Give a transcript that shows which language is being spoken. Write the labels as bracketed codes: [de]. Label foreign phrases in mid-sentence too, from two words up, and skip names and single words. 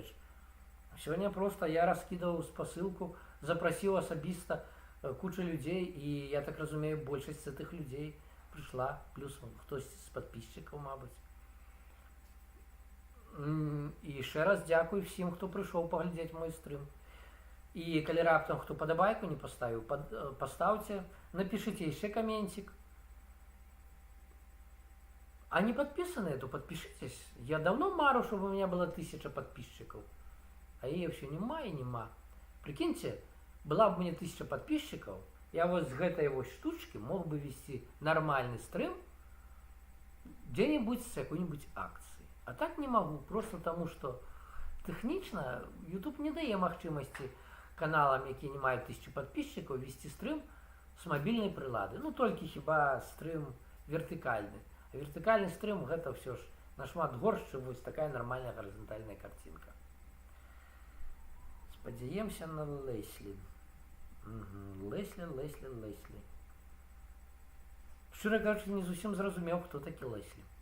[be] Сёння проста я раскідаў спасылку, запрасіў асабіста кучу людзей, і я так разумею, большасць з гэтых людзей прыйшла, плюс хтось з падпісчыкаў, мабыць. І яшчэ раз дзякуй всім, хто прыйшоў паглядзець мой стрым. І калі раптам хто падабайку не паставіў, пастаўце, напішыце яшчэ каменцік. [ru] А не подписанные, то подпишитесь. Я давно мару, чтобы у меня было 1000 подписчиков. А ее все нема и нема. Прикиньте, была бы у меня 1000 подписчиков, я вот с этой вот штучки мог бы вести нормальный стрим где-нибудь с какой-нибудь акцией. А так не могу, просто потому что технично YouTube не дает [be] магчымасці каналам, які не мають [ru] 1000 подписчиков, вести стрим с мобильной прилады. Ну, только хіба стрим вертикальный. А вертикальный стрим [be] гэта все ж нашмат горш, чым вось такая [ru] нормальная горизонтальная картинка. [be] Спадзяемся на Леслі. Леслі. Шчыра кажучы, не зусім зразумеў, хто такі Леслі.